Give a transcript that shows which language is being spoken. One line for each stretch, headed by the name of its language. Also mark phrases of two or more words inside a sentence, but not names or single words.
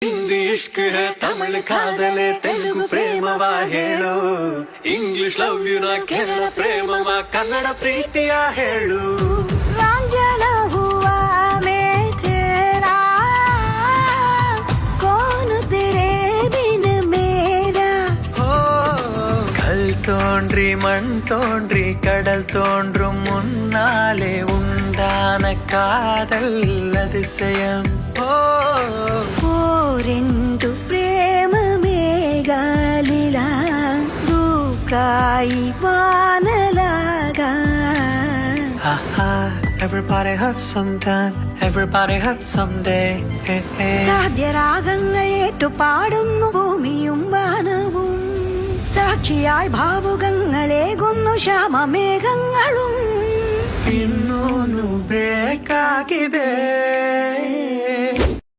Kannada: ಹಿಂದಿ
Hindi: इश्क़ है
Kannada: ತಮಿಳ್ ಕಾದಲೆ ತೆಲುಗು ಪ್ರೇಮವ ಹೇಳು ಇಂಗ್ಲಿಷ್
English: love you
Kannada: ನ ಕೇರಳ ಪ್ರೇಮವ ಕನ್ನಡ ಪ್ರೀತಿಯ ಹೇಳು
Hindi: रांझणा हुआ मैं तेरा कौन तेरे बिन मेरा
Tamil: கல் தோன்றி மண் தோன்றி கடல் தோன்றும் முன்னாலே உண்டான காதல் அதிசயம்
Telugu: రెండు ప్రేమ మేఘాలిలా దూకాయి వానలాగా
English: Everybody hurts sometime, everybody hurts someday.
Malayalam: സാധ്യരാഗങ്ങൾ ഏറ്റുപാടുന്നു ഭൂമിയും വാനവും സാക്ഷിയായി ഭാവുകങ്ങളേകുന്നു
Kannada: ಇನ್ನೂನು ಬೇಕಾಗಿದೆ